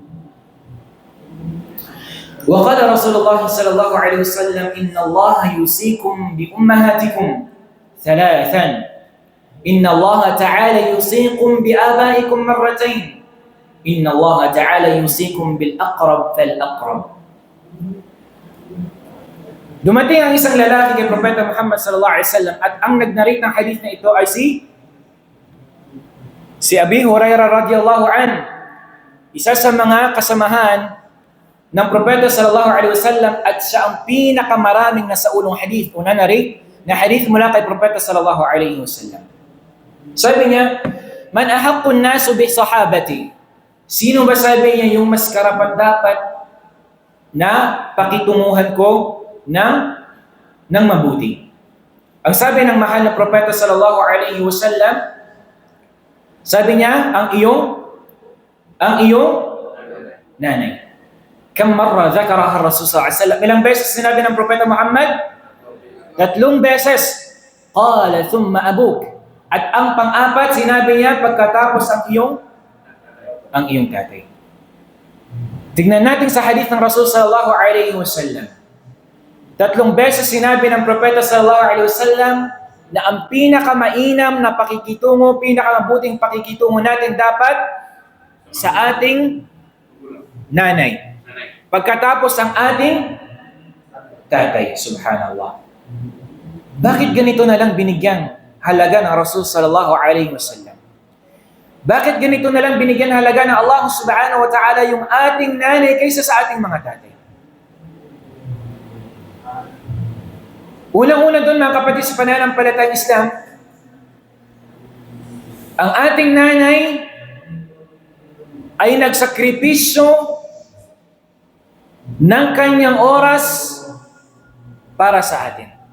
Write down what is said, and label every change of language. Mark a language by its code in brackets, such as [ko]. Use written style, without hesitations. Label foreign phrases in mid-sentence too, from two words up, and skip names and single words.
[ar] وقال رسول الله صلى الله عليه وسلم إن الله يوصيكم بأمهاتكم ثلاثا، إن الله تعالى يوصيكم بآبائكم مرتين، إن الله تعالى يوصيكم بالأقرب فالأقرب. [tl] Dumating ang isang lalaki kay Propeta Muhammad [ar] صلى الله عليه وسلم [tl] at ang nag-narrate ng hadith na ito ay si Abi Hurairah [ar] رضي الله عن, [tl] isa sa mga kasamahan ng Propeta [ar] صلى الله عليه وسلم [tl] at siya ang pinakamaraming nasaulong hadith o na-narrate na hadith mula kay Propeta [ar] صلى الله عليه وسلم. [tl] Sabi niya, [ar] من أحق الناس بصحابتي? [tl] Sino ba, sabi niya, yung mas karapat-dapat na pakitunguhan ko ng mabuti? Ang sabi ng mahal na propeta [ar] صلى الله عليه وسلم, [tl] sabi niya, ang iyong nanay. [ar] كم مرة ذكرها الرسول صلى الله عليه وسلم? [tl] Ilang beses sinabi ng propeta Muhammad? 3 beses. [ar] قال ثم أبوك. [tl] At ang pang-apat sinabi niya pagkatapos ang iyong tatay. Tignan natin sa hadith ng Rasul [ar] صلى الله عليه وسلم. [tl] 3 beses sinabi ng propeta [ar] صلى الله عليه وسلم [tl] na ang pinakamainam na pakikitungo, pinakamabuting pakikitungo natin dapat sa ating nanay. Pagkatapos ang ating tatay. Subhanallah. Bakit ganito na lang binigyang halaga ng Rasul [ar] صلى الله عليه وسلم? [tl] Bakit ganito na lang binigyan halaga ng Allah [ar] سبحانه وتعالى [tl] yung ating nanay kaysa sa ating mga tatay? Unang-una doon mga kapatid sa pananampalatayang Islam, ang ating nanay ay nagsakripisyo ng kanyang oras para sa atin.